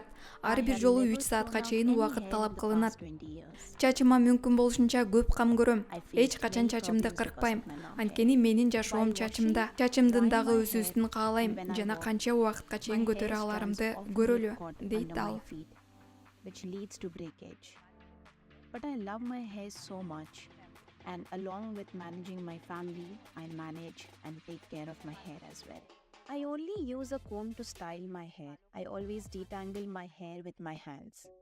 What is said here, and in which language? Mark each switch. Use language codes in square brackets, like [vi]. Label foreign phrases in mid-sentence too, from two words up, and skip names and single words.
[ky] Ар бир жолу 3 саатка чейин убакыт талап кылынат. Чачыма мүмкүн болушунча көп кам көрөм. Эч качан чачымды кыркпайм. Анткени менин жашоом чачымда. Чачымдын дагы өсүүсүн каалайм жана канча убакытка чейин көтөрө аларымды көрөлү, дейт ал. [en] Which leads to breakage. But I love my hair so much, and along with managing my family, I manage and take care of my hair as well. I only use a comb to style my hair. I always detangle my hair with my hands.